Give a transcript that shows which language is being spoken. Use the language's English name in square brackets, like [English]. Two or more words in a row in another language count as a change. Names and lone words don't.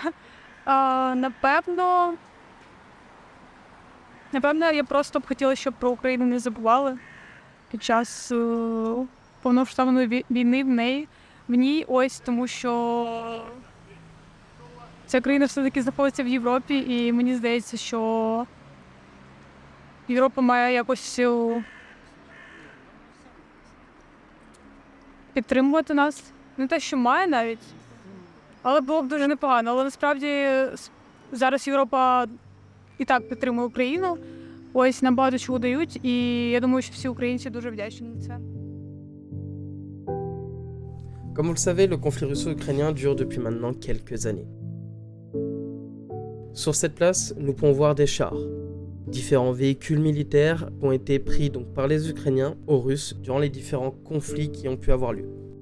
[Ukrainian] Напевно, я просто б хотіла, щоб про Україну не забували під час повномасштабної війни в ній, ось, тому що ця країна все-таки знаходиться в Європі, і мені здається, що Європа має якось підтримувати нас. Не те, що має навіть, але було б дуже непогано. Але насправді зараз Європа і так підтримує Україну, ось нам багато чого дають, і я думаю, що всі українці дуже вдячні за це. [French] Comme vous le savez, le conflit russo-ukrainien dure depuis maintenant quelques années. Sur cette place, nous pouvons voir des chars. Différents véhicules militaires ont été pris donc par les Ukrainiens aux Russes durant les différents conflits qui ont pu avoir lieu.